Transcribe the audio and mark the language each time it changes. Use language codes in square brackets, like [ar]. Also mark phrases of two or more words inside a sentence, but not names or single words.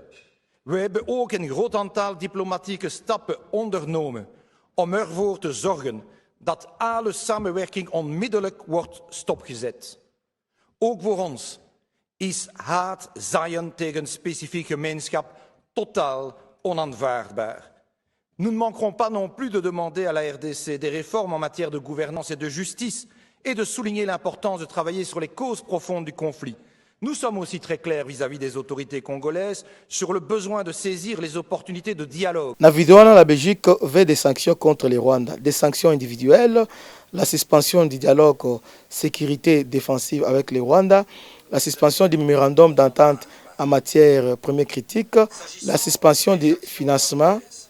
[nl] We hebben ook een groot aantal diplomatieke stappen ondernomen om ervoor te zorgen dat alle samenwerking onmiddellijk wordt stopgezet. Ook voor ons is haat zaaien tegen een specifieke gemeenschap totaal onaanvaardbaar. [fr] Nous ne manquerons pas non plus de demander à la RDC des réformes en matière de gouvernance et de justice et de souligner l'importance de travailler sur les causes profondes du conflit. Nous sommes aussi très clairs vis-à-vis des autorités congolaises sur le besoin de saisir les opportunités de dialogue. La vidéo, la Belgique veut des sanctions contre les Rwandais, des sanctions individuelles, la suspension du dialogue sécurité défensive avec les Rwandais, la suspension du mémorandum d'entente en matière première critique, la suspension du financement.